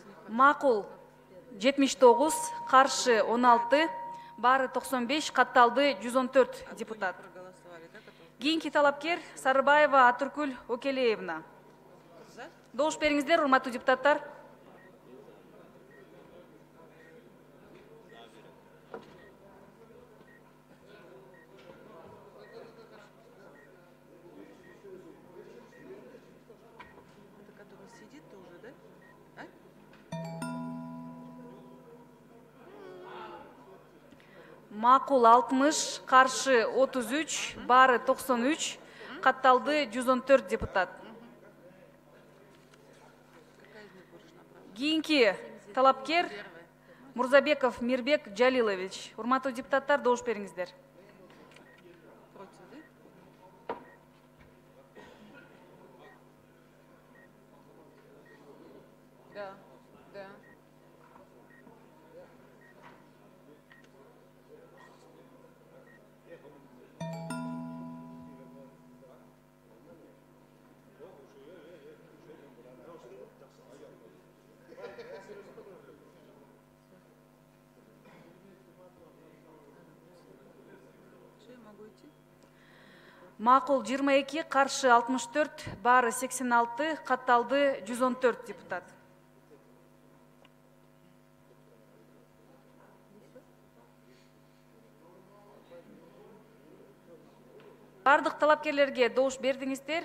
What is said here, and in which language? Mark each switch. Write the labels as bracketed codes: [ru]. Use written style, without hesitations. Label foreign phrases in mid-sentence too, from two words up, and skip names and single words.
[ky] Макул 79, каршы 16, баары 95, катталды 114 депутат. [ru] Проголосовали, да, которые [ky] Кийинки талапкер Сарыбаева Атыркүл Окелеевна. [ru] за? [ky] Добуш бериңиздер, урматтуу депутаттар. [ru] Это который сидит тоже, да? А? [ky] Макул 60, каршы 33, баары 93, катталды 114 депутат. [ru] Какая из них будешь направлена? [ky] Кийинки талапкер [ru] Первая. [ky] Мурзабеков Мирбек Джалилович. Урматтуу депутаттар, добуш бериңиздер. [ru] Против, да? Да, да. Что, я могу идти? [ky] Макул 22, каршы 64, баары 86, катталды 114 депутат. Бардык талапкерлерге добуш бердиңиздер.